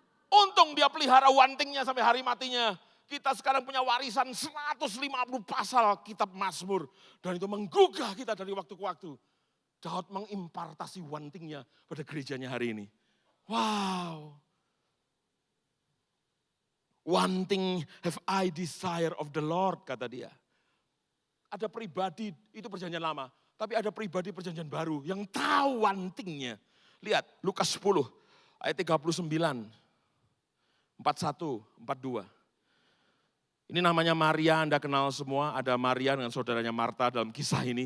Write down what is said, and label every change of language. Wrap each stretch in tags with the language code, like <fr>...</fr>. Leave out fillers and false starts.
<id>Untung dia pelihara wantingnya sampai hari matinya. Kita sekarang punya warisan 150 pasal kitab Mazmur. Dan itu menggugah kita dari waktu ke waktu. Daud mengimpartasi wantingnya pada gerejanya hari ini. Wow.</id> <en>One thing have I desire of the Lord,</en> <id>kata dia. Ada pribadi, itu perjanjian lama. Tapi ada pribadi perjanjian baru yang tahu wantingnya. Lihat Lukas 10 ayat 39, 41, 42. Ini namanya Maria, Anda kenal semua. Ada Maria dengan saudaranya Marta dalam kisah ini.</id>